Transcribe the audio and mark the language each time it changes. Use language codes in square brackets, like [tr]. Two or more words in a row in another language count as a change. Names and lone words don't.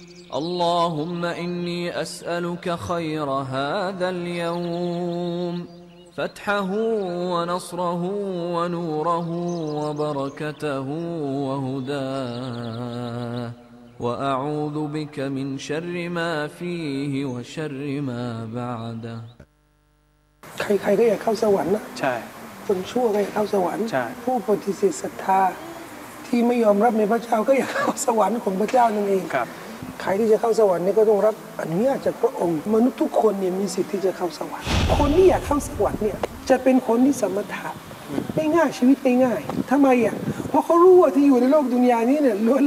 [ar] اللهم إني أسألك خير هذا اليوم، فتحه ونصره ونوره وبركته وهداه، وأعوذ بك من شر ما فيه وشر ما بعده. [th] ใครๆก็อยากเข้าสวรรค์นะใช่คนชั่วก็อยากเข้าสวรรค์ใช่ผู้ปฏิเสธศรัทธาที่ไม่ยอมรับในพระเจ้าก็อยากเข้าสวรรค์ของพระเจ้านั่นเองครับใครที่จะเข้าสวรรค์เนี่ยก็ต้องรับอนุญาตจากพระองค์ มนุษย์ทุกคนเนี่ยมีสิทธิ์ที่จะเข้าสวรรค์คนที่อยากเข้าสวรรค์เนี่ยจะเป็นคนที่สมถะง่ายๆชีวิตง่ายๆทำไมอ่ะเพราะเขารู้ว่าที่อยู่ในโลกดุนยานี้เนี่ยล้วน